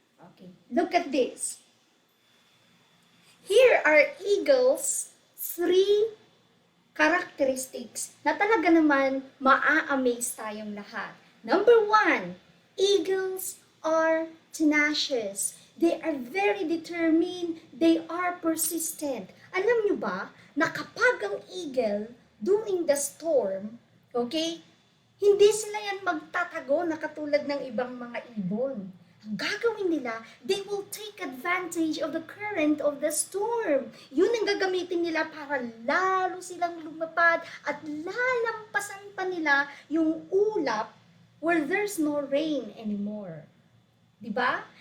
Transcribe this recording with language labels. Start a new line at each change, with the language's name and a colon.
English: Okay, look at this. Here are eagles' 3 characteristics
Filipino: na talaga naman maa-amaze tayong lahat.
English: Number 1, eagles are tenacious. They are very determined. They are persistent.
Filipino: Alam nyo ba na kapag ang eagle
English: during the storm,
Filipino: okay, hindi sila yan magtatago na katulad ng ibang mga ibon. Ang gagawin nila,
English: they will take advantage of the current of the storm.
Filipino: Yun ang gagamitin nila para lalo silang lumapad at lalampasan pa nila yung ulap
English: where there's no rain anymore.
Filipino: Diba?